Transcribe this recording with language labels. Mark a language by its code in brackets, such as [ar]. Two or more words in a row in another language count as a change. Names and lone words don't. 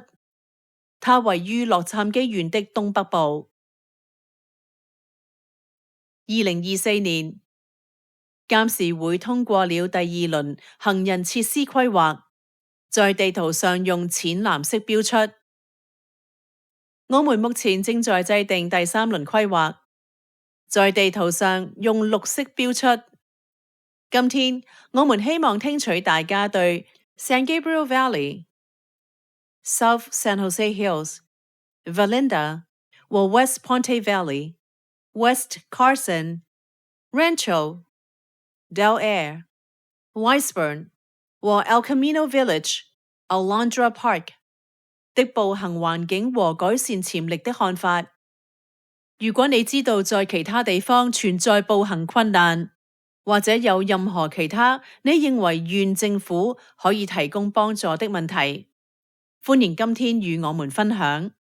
[zh] 它位於洛杉磯縣的東北部。2024年，監事會通過了第2輪行人設施規劃，在地圖上用淺藍色標出。我們目前正在制定第3輪規劃，在地圖上用綠色標出。今天，我們希望聽取大家對 San Gabriel Valley、South San Jose Hills、Valinda 和 West Ponte Valley、West Carson、Rancho、Del Air、Weisburn 和 El Camino Village、Alondra Park 的步行環境和改善潛力的看法。如果你知道在其他地方存在步行困難，或者有任何其他你認為縣政府可以提供幫助的問題，歡迎今天與我們分享。